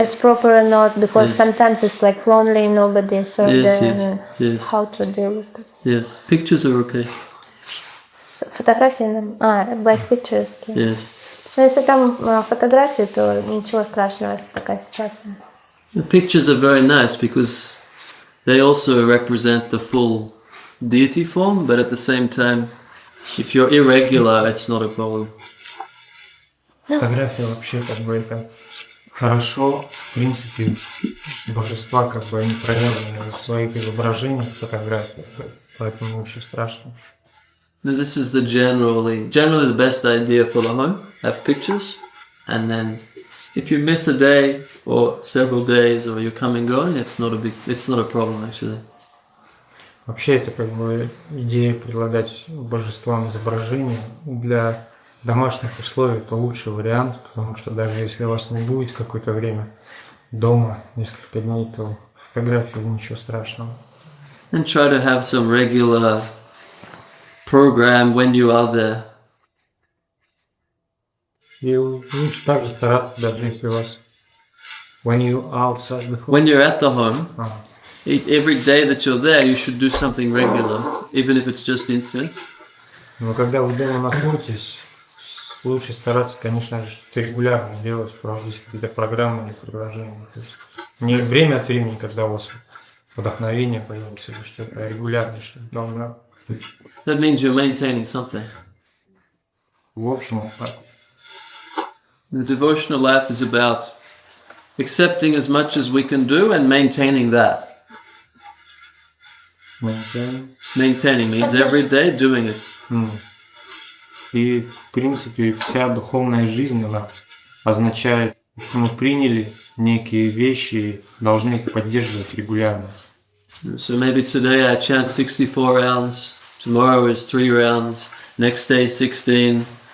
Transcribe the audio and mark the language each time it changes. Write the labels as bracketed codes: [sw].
[en] It's proper or not, because sometimes it's like lonely, nobody serve Yes, there. yes, and yes. How to deal with this? Yes. Pictures are okay. [ru] Фотографии, [en] by pictures. Yes. [ru] Но если там фотографии, то ничего страшного, если такая ситуация. [en] The pictures are very nice because they also represent the full deity form, but at the same time, if you're irregular, it's not a problem. [ru] Фотография вообще как бы это Хорошо, в принципе, божества как бы они проявлены в своих изображениях, фотографиях, поэтому ничего страшного. [en] Now this is the generally the best idea for the home. Have pictures, and then if you miss a day or several days or you're coming going, it's not a problem actually. [ru] Вообще это как бы идея предлагать божествам изображения для домашних условий, это лучший вариант, потому что даже если вас не будет какое-то время дома, несколько дней, то фотографии ничего страшного. [en] And try to have some regular program when you are there. [ru] И лучше также стараться, даже если у вас [en] when you outside the home. When you're at the home, every day that you're there, you should do something regular, even if it's just incense. [ru] Но когда вы дома находитесь, лучше стараться, конечно же, что-то регулярно делать, проводить какие-то программы или приложения. То есть не время от времени, когда у вас вдохновение появится или что-то, а регулярно что-то должно быть. [en] That means you're maintaining something. [ru] В общем, так. [en] The devotional life is about accepting as much as we can do and maintaining that. Maintaining means every day doing it. [ru] И, в принципе, вся духовная жизнь, она означает, что мы приняли некие вещи и должны их поддерживать регулярно. [en] So maybe today I chant 64 rounds, tomorrow is 3 rounds, next day 16.